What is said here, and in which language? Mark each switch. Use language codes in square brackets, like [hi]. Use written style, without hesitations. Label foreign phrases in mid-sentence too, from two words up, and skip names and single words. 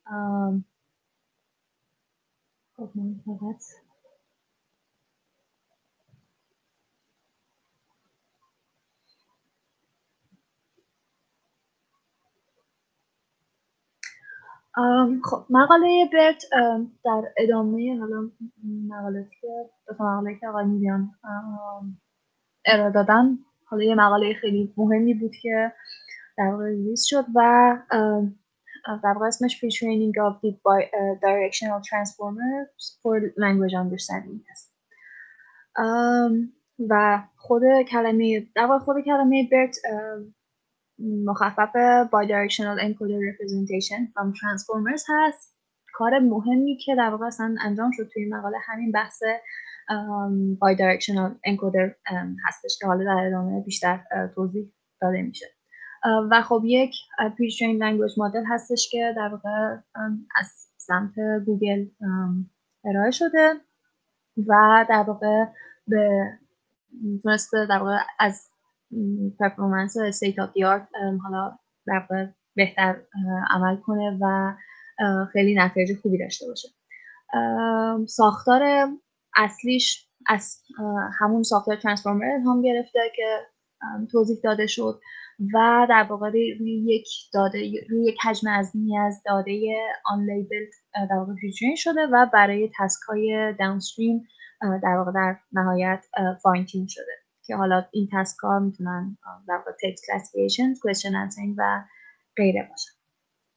[fa] خب من فقط خب مقاله برت در ادامه حالا مقاله که آقای نوریان ارائه دادن، حالا یه مقاله خیلی مهمی بود که در واقع ریلیز شد و در واقع اسمش Pre-training of Deep Directional Transformers for Language Understanding است. و خود کلمه BERT مخفف [en] Bidirectional Encoder Representation from Transformers [fa] هست. کار مهمی که در واقع اصلا انجام شد توی مقاله همین بحث [en] Bidirectional Encoder [fa] هستش که حالا در ادامه بیشتر توضیح داده میشه. و خب یک [en] Pre-trained Language Model [fa] هستش که در واقع از سمت گوگل ارائه شده و در واقع به تونسته در واقع از پرفورمنس و [en] state of the art [fa] حالا در واقع بهتر عمل کنه و خیلی نتایج خوبی داشته باشه. ساختار اصلیش از همون ساختار ترانسفورمر هم گرفته که توضیح داده شد و در واقع روی یک حجم عظیمی از داده unlabeled در واقع فیچرینگ شده و برای تسک های داونستریم در واقع در نهایت [en] fine tune [fa] شده که حالا این تسک ها میتونن در واقع [en] text classification, question answering [fa] و غیره باشن.